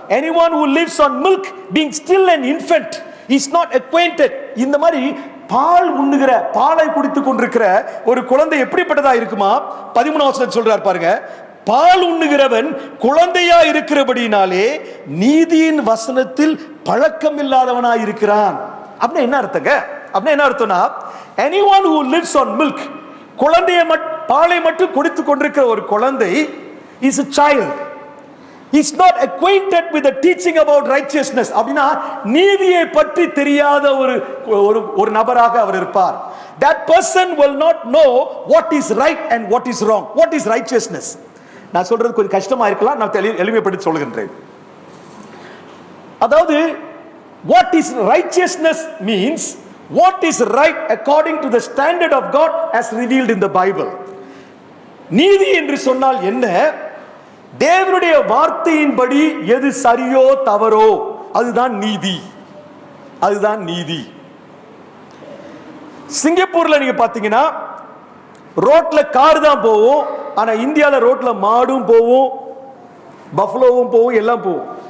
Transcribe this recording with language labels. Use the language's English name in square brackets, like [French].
[English] Anyone who lives on milk, being still an infant, is not acquainted. [Tamil] இந்த மாதிரி பால் உண்ணுகிற, பாலை குடித்துக் கொண்டிருக்கிற ஒரு குழந்தை எப்படிப்பட்டதா இருக்குமா? 13ஆம் வசனம் சொல்றார் பாருங்க. பால் உண்ணுகிறவன் குழந்தையா இருக்கிறபடினாலே நீதியின் வசனத்தில் பழக்கம் இல்லாதவனாய் இருக்கிறான். அப்படின்னா என்ன அர்த்தங்க? அப்படின்னா என்ன அர்த்தம்னா, [English] anyone who lives on milk, [Tamil] குழந்தையை பாலை மட்டும் குடித்துக் கொண்டிருக்கிற ஒரு குழந்தை [English] is a child. He is not acquainted with the teaching about righteousness. [Tamil] அப்படினா நீதியை பற்றி தெரியாத ஒரு நபராக அவர் இருப்பார். [English] That person will not know what is right and what is wrong. What is righteousness? [Tamil] நான் சொல்றது கொஞ்சம் கஷ்டமா இருக்கலாம், நான் எளிமைப்படுத்தி சொல்கிறேன். அதாவது [English] what is righteousness means what is right according to the standard of God as revealed in the Bible. [Tamil] நீதி என்று சொன்னால் என்ன? தேவனுடைய வார்த்தையின்படி எது சரியோ தவறோ அதுதான் நீதி. அதுதான் நீதி. சிங்கப்பூர்ல நீங்க பாத்தீங்கன்னா ரோட்ல கார் தான் போகும், ஆனா இந்தியால ரோட்ல மாடும் போகும், பஃபலோவும் போகும், எல்லாம் போகும்.